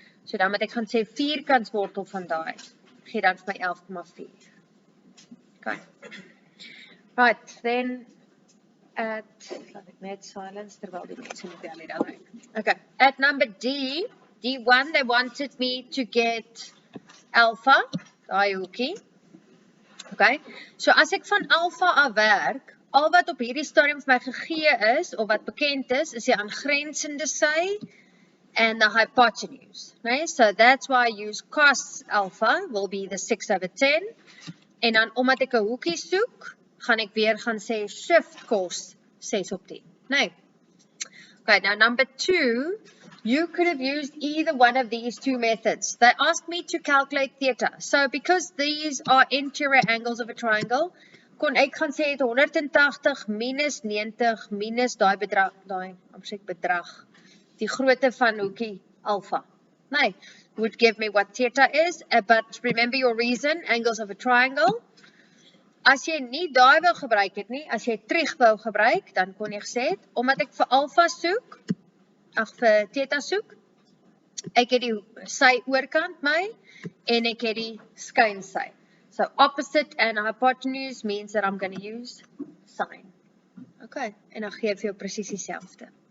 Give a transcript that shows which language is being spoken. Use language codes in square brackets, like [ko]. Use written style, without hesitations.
[af] So dan moet ek gaan sê vierkantswortel van daai. Gee dan vir my 11,4. Okay. Right, then laat ek net silence terwyl die mense nie bel nie dan. [en] Okay, at number D1, they wanted me to get alpha, [af] daai hoekie. Okay, so as ek van alpha af werk, al wat op hierdie stadium vir my gegee is, of wat bekend is die aangrensende sy [en] and the hypotenuse. Right? So that's why I use cos alpha will be the 6/10. [af] En dan omdat ek 'n hoekie soek, gaan ek weer gaan sê shift cos 6/10. Nee. [en] Okay, now number 2, you could have used either one of these two methods. They asked me to calculate theta. So because these are interior angles of a triangle, [af] kon ek gaan sê het 180 minus 90 minus daai bedrag, die grootte van hoekie alpha. [en] Nee, would give me what theta is, but remember your reason, angles of a triangle. [af] As jy nie daai wil gebruik het nie, as jy Trig wou gebruik, dan kon jy gesê het, omdat ek vir alpha soek, vir theta soek, ek het die sy oorkant my, en ek het die skynsy. [en] So opposite and hypotenuse means that I'm going to use sine. [af] Okay, en dan gee ek vir jou presies dieselfde.